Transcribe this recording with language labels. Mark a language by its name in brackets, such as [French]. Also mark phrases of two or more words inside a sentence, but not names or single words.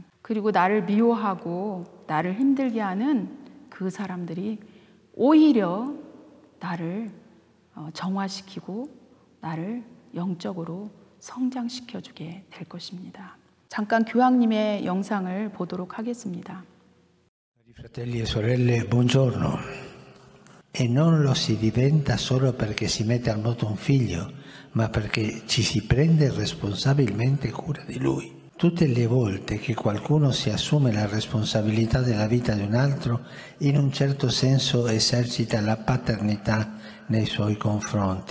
[Korean] 그리고 나를 미워하고 나를 힘들게 하는 그 사람들이 오히려 나를 정화시키고 나를 영적으로 성장시켜주게 될 것입니다. 잠깐 교황님의 영상을 보도록 하겠습니다. [Italian] Fratelli e sorelle, buongiorno. E non lo si diventa solo perché si mette al mondo un figlio, ma perché ci si prende responsabilmente cura di lui. Tutte le volte che qualcuno si assume la responsabilità della vita di un altro, in un certo senso esercita la paternità nei suoi confronti.